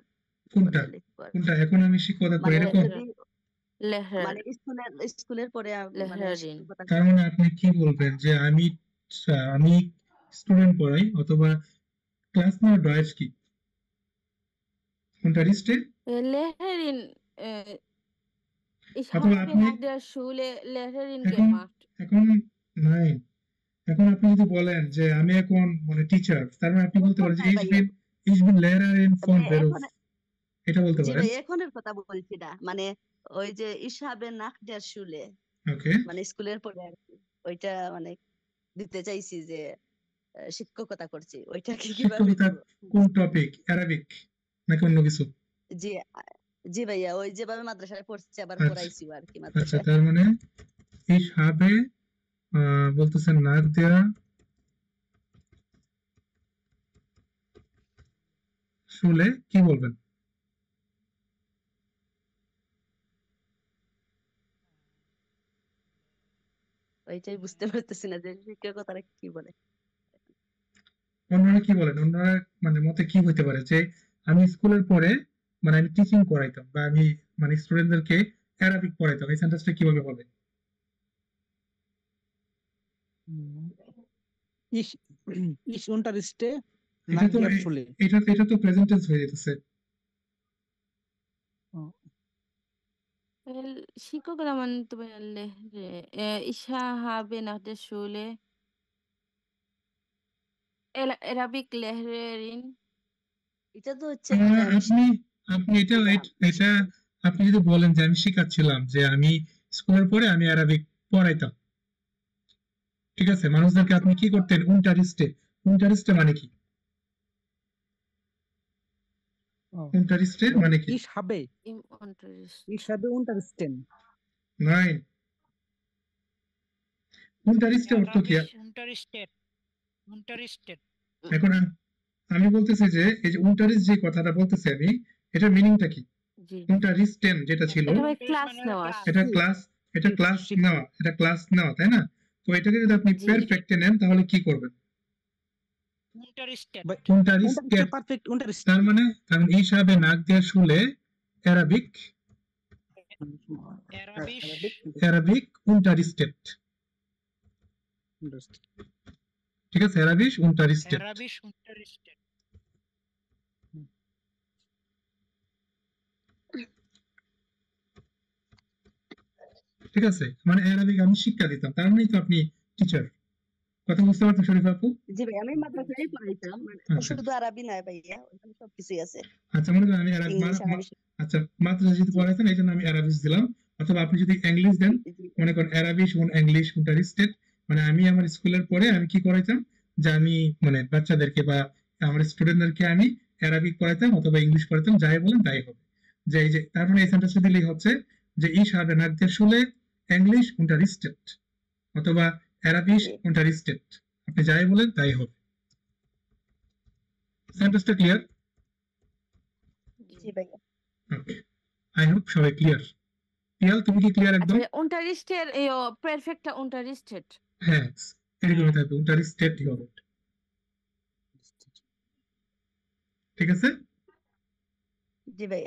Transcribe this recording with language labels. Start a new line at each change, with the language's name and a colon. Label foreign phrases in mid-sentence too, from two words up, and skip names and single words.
Bangla: কোনটা? বলে লিখবো আর কি। কোনটা? এখন আমি শিক্ষকতা করি মানে এরকম? যদি
German: Lehrer
Bangla: মানে স্কুলের পরে মানে
German: Lehrerin
Bangla: শিক্ষকতা তার মানে আপনি কি বলবেন যে আমি স্টুডেন্ট পড়াই, অথবা ক্লাস নেওয়ার ডয়েচ কি? কোনটা?
German: Lehrerin ich
Bangla: অথবা
German: habe
Bangla: আপনি
German: nach der Schule Lehrerin
Bangla: এখন
German: gemacht.
Bangla: এখন 9 এখন আপনি যদি বলেন যে আমি এখন মানে টিচার, তার মানে আপনি বলতে এখন পারেন যে নাই
German: ich
Bangla: ভাইয়া।
German: bin Lehrer in von
Bangla: ভাইয়া
German: Beruf,
Bangla: এখন এটা বলতে জি পারেন। ভাই এখনের কথা বলছি না, মানে ওই যে
German: ich habe nach der Schule
Bangla: ওকে, মানে স্কুলের পরে আর কি, ওইটা মানে দিতে চাইছি যে শিক্ষকতা করছি, ওইটা কি কিভাবে শিক্ষকতা দিব? কোন টপিক, অ্যারাবিক নাকি অন্য কিছু? জি জি ভাইয়া, ওই যেভাবে মাদ্রাসায় পড়ছি আবার আচ্ছা পড়াইছিও আর কি আচ্ছা, মাদ্রাসায়। তার মানে
German: ich habe
Bangla: বলতেছেন
German: nach der Schule
Bangla: কি বলবেন? ওইটাই বুঝতে পারতেছি না যে শিক্ষকতাটা কি বলে। অন্যরা কি বলেন? অন্যরা মানে মতে কি হইতে পারে যে আমি স্কুলের পরে মানে আমি টিচিং করাইতাম বা আমি মানে স্টুডেন্টদেরকে অ্যারাবিক পড়াইতাম, এই সেন্টেন্সটা কিভাবে হবে?
German: Ich, ich unterrichte
Bangla: এটা
German: nach
Bangla: তো
German: der Schule.
Bangla: এটা তো
English: present tense
Bangla: হয়ে যেতেছে। শিক্ষকরা মানে তুমি
German: ich habe nach der Schule Arabic Lehrerin
Bangla: এটা তো হচ্ছে আপনি আপনি এটা এটা আপনি যদি বলেন যে আমি শিখাচ্ছিলাম, যে আমি স্কুলের পরে আমি অ্যারাবিক পড়াইতাম, ঠিক আছে, মানুষদেরকে আপনি কি করতেন? উনটারিস্টে মানে কি? উনটারিস্টে মানে কি?
German: Ich habe im Unterricht. unterrichten.
Bangla: নাই, উনটারিস্টে অর্থ কি?
German: Unterrichtet.
Bangla: এখন আমি বলতেছি যে এই যে উনটারিস্ট যে কথাটা বলতেছি আমি, এটার মিনিংটা কি? জি উনটারিস্টেন যেটা ছিল এটা ভাই ক্লাস নেওয়া। এটা ক্লাস নেওয়া, তাই না? তো এটাকে যদি আপনি জি পারফেক্টে নেন তাহলে কি করবেন?
German: Unterrichtet. Unterrichtet, Perfekt unterrichten.
Bangla: তার মানে
German: ich habe nach der Schule Arabic unterrichtet,
Bangla: ঠিক আছে,
German: Arabic unterrichtet। Arabisch unterrichtet.
Bangla: ঠিক আছে, মানে অ্যারাবিক আমি শিক্ষা দিতাম, তার মানে তো আপনি টিচার। কথা বুঝতে পারছেন শরীফ আপু? জি ভাই, আমি মাদ্রাসায় পড়াইতাম, মানে আচ্ছা শুধু আরবি নয় ভাইয়া, ওখানে সবকিছুই আছে, আচ্ছা, মনে করেন আমি ইংলিশ আরবি। আচ্ছা মাদ্রাসা যদি পড়াইতেন এই জন্য আমি অ্যারাবিক দিলাম, অথবা আপনি যদি ইংলিশ দেন, মনে করেন অ্যারাবিক ইংলিশ unterrichtet, মানে আমি আমার স্কুলের পরে আমি কি করাইতাম, যে আমি মানে বাচ্চাদেরকে বা আমার স্টুডেন্টদেরকে আমি অ্যারাবিক পড়াইতাম অথবা ইংলিশ পড়াইতাম, যাই বলেন তাই হবে। যে এই যে তার মানে এই সেন্টেন্সটা দিলেই হচ্ছে যে
German: ich habe nach der Schule Englisch unterrichtet
Bangla: অথবা
German: Arabisch unterrichtet,
Bangla: আপনি যাই বলেন তাই হবে। সেন্টেন্সটা ক্লিয়ার? জি ভাইয়া। ওকে,
English: I hope
Bangla: সবাই ক্লিয়ার। পিয়াল তুমি কি ক্লিয়ার একদম?
German: আচ্ছা unterrichtet perfecta unterrichtet
Bangla: হ্যাঁ, এরকমই থাকবে, unterrichtet হবে, ঠিক আছে? জি ভাইয়া।